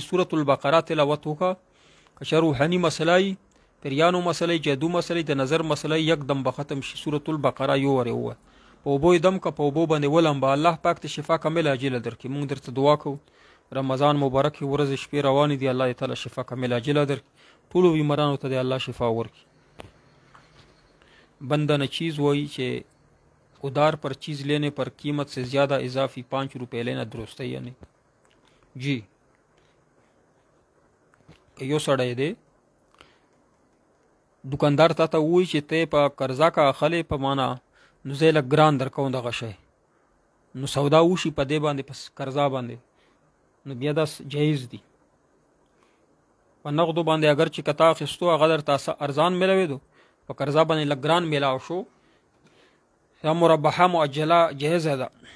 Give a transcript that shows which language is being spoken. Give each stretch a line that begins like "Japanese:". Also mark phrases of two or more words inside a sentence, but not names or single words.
Pashto: سورة البقره تلاوت وکړه، که چا روحاني مسله وي، پریانو مسله، جادو مسله، د نظر مسله یکدم به ختم شي. سورة البقره یو ورې ووه په اوبو یې دم که په اوبو باندې ولمبه، الله پاک ته
Arabic: شفا کامله عاجله
Pashto: درکړي. مونږ درته دعا کوو رمضان مبارک ورځې شپې روانې دي، الله تعالی
Arabic: شفا کامله عاجله
Pashto: درکړي، ټولو بیمارانو ته د الله شفا ورکړي.
Urdu: بندہ نچیز وہی کہ ادار پر چیز لینے پر قیمت سے زیادہ اضافی 5 روپے لینا درست ہے یا نہیں؟
Pashto: جی یو سړی دی دکاندار تا ته وایي چې ته په قرضه کا اخلې په معنا نو زه لږ ګران درکوم دغه شی نو سودا وشي په دې باندې په قرضه باندې نو بیا دا جایز دي په نغدو باندې اگر چې کتا اخیستو هغه درته ارزان میلاوېدو په قرضه باندې لږ ګران میلاو شو یا
Arabic: مربحه مؤجله
Pashto: جایزه ده